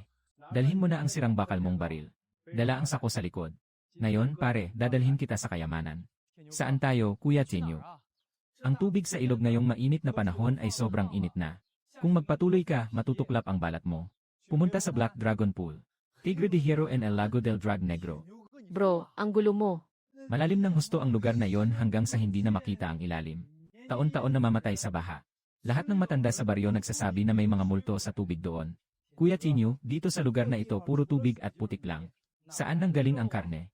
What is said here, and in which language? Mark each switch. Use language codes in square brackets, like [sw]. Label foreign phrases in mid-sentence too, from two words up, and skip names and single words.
[tl] Dalhin mo na ang sirang bakal mong baril. Dala ang sako sa likod. Ngayon, pare, dadalhin kita sa kayamanan. Saan tayo, Kuya Tinyo? Ang tubig sa ilog ngayong mainit na panahon ay sobrang init na. Kung magpatuloy ka, matutuklap ang balat mo. Pumunta sa Black Dragon Pool. [es] Tigre de Hierro en el Lago del Drag Negro. [tl] Bro, ang gulo mo. Malalim ng husto ang lugar na yon hanggang sa hindi na makita ang ilalim. Taon-taon namamatay sa baha. Lahat ng matanda sa baryo nagsasabi na may mga multo sa tubig doon. Kuya Tinyo, dito sa lugar na ito puro tubig at putik lang. Saan nang galing ang karne?